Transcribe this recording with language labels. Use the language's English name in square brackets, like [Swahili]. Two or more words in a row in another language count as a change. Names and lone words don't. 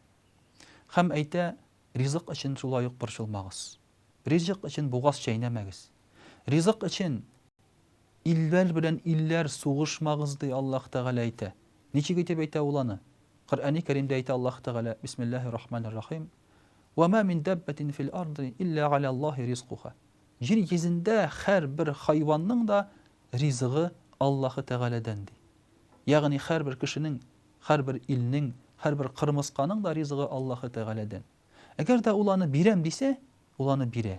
[Tatar] Һәм әйтә, ризык өчен шулай ук борчылмагыз. Ризык өчен бугаз чәйнәмәгез. Ризык өчен илләр белән илләр сугышмагыз ди Аллаһ Тәгалә әйтә. Ничек итеп әйтә ул аны? Коръәни Кәримдә әйтә Аллаһ Тәгалә, [Arabic] بسم الله الرحمن الرحيم. وما من دابة في الأرض إلا على الله رزقها. [Tatar] Җир йөзендә һәрбер хайванның да ризыгы Аллаһы Тәгаләдән ди. Ягъни һәрбер кешенең, һәрбер илнең, һәрбер кырмысканың да ризыгы Аллаһы Тәгаләдән. Әгәр дә ул аны бирәм дисә, ул аны бирә.